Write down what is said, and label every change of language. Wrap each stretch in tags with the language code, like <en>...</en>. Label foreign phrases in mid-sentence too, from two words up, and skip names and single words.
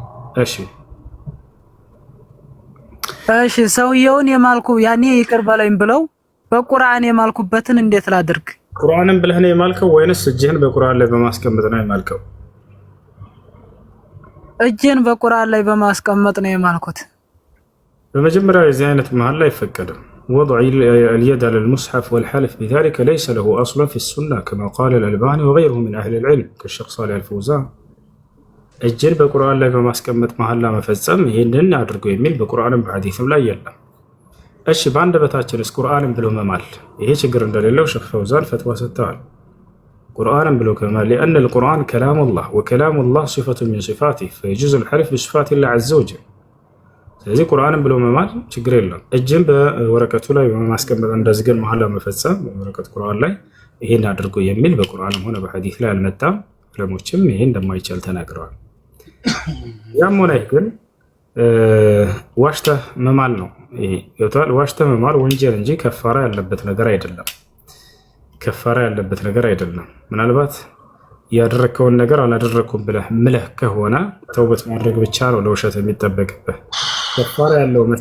<am>እሺ ሰውየውን የማልኩ ያኔ ይቅር በለኝ ብለው በቁርአን የማልኩበትን እንዴት ላድርግ? ቁርአንን ብለህ ነው የማልከው ወይንስ እጅህን በቁርአን ላይ በማስቀመጥ ነው የማልከው? እጅን በቁርአን ላይ በማስቀመጥ ነው የማልኩት። በመጀመሪያ የዚህ አይነት መሐላ አይፈቀድም።</am> <ar>وضع اليد على المصحف والحلف بذلك ليس له أصلا في السنة كما قال الألباني وغيره من أهل العلم كالشيخ صالح الفوزان.</ar> <am>እጅን በቁርአን ላይ በማስቀመጥ መሐላ መፈጸም ይህንን አድርጎ የሚል በቁርአንም በሐዲስም ላይ የለም። እሺ በአንደበታችንስ ቁርአንን ብሎ መማል ይሄ ችግር እንደሌለው ሼኽ ፈውዛን ፈትዋ ሰጥተዋል። ቁርአንን ብሎ ከማል</am> <ar>لأن القرآن كلام الله وكلام الله صفة من صفاته فيجوز الحلف بصفات الله عز وجل።</ar> <am>ስለዚህ ቁርአንን ብሎ መማል ችግር የለም። እጅን በወረቀቱ ላይ በማስቀመጥ እንደዚህ ግን መሐላ መፈጸም በወረቀት ቁርአን ላይ ይሄን አድርጎ የሚል በቁርአንም ሆነ በሐዲስ ላይ አልመጣም። ዑለሞችም ይሄን እንደማይቻል ተናግረዋል። ያም ሆነ ግን ዋሽተህ መማል ነው ይሄ ገብቷል። ዋሽተህ መማል ወንጀል እንጂ ከፋራ ያለበት ነገር አይደለም። ከፋራ ያለበት ነገር አይደለም። ምናልባት ያደረከውን ነገር አላደረኩም ብለህ ምለህ ከሆነ ተውበት ማድረግ ብቻ ነው ለውሸት የሚጠበቅብህ። ከፋራ ያለው</am>